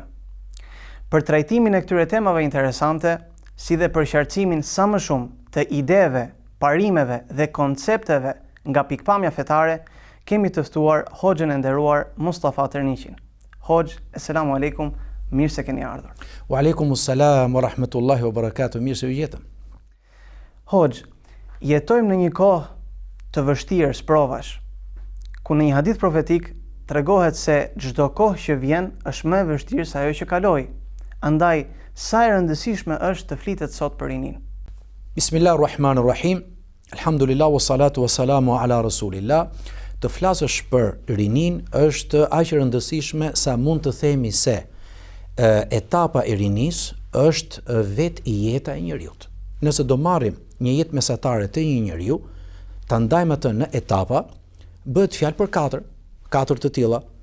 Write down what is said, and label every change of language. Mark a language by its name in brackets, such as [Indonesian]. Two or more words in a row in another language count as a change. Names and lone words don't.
[Albanian] Për trajtimin e këtyre temave interesante, si dhe për qartësimin sa më shumë të ideve, parimeve dhe koncepteve nga pikpamja fetare, kemi të ftuar Hoxhën e nderuar Mustafa Terniqin. Hoxh, [Arabic] السلام عليكم, [Albanian] mirë se keni ardhur. [Arabic] وعليكم السلام ورحمة الله وبركاته, [Albanian] mirë se u gjetëm. Hoxh, jetojmë në një kohë të vështirë provash, ku në një hadith profetik tregohet se çdo kohë që vjen është më e vështirë se ajo që kaloi. Andaj, sa e rëndësishme është të flitet sot për rinin? [Arabic] بسم الله الرحمن الرحيم الحمد لله والصلاة والسلام على رسول الله. [Albanian] Të flasësh për rinin është aq e rëndësishme sa mund të themi se etapa e rinis është vetë jeta e njeriut. Nëse do marrim një jetë mesatare të një njeriu, ta ndajmë atë në etapa, bëhet fjalë për katër të tilla.